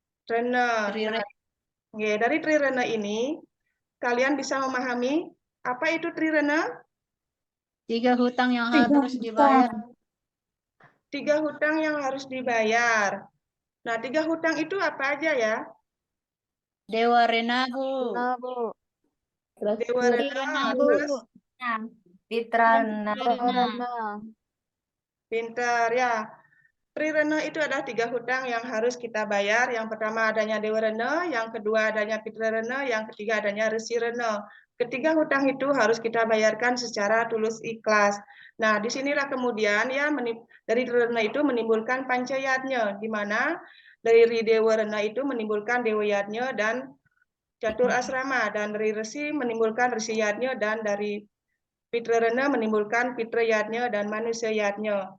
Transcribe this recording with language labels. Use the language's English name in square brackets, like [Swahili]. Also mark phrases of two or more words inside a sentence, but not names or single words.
[Indonesian] Dari trirena ini, kalian bisa memahami apa itu trirena? 3 hutang yang harus dibayar. 3 hutang yang harus dibayar. Nah, 3 hutang itu apa aja ya? Dewa Rena, Bu. Nah, Bu. Dewa Rena, Bu. terus Pitrana. pinter ya. Trirena itu adalah 3 hutang yang harus kita bayar. Yang pertama adanya Dewa Rena, yang kedua adanya Pitra Rena, yang ketiga adanya Resi Rena. Ketiga hutang itu harus kita bayarkan secara tulus ikhlas. Nah, disinilah kemudian ya dari Rena itu menimbulkan pancayatnya, di mana dari Dewa Rena itu menimbulkan dewayatnya dan catur asrama, dan dari Resi menimbulkan resiyatnya, dan dari Pitra Rena menimbulkan fitriyatnya dan manusiayatnya.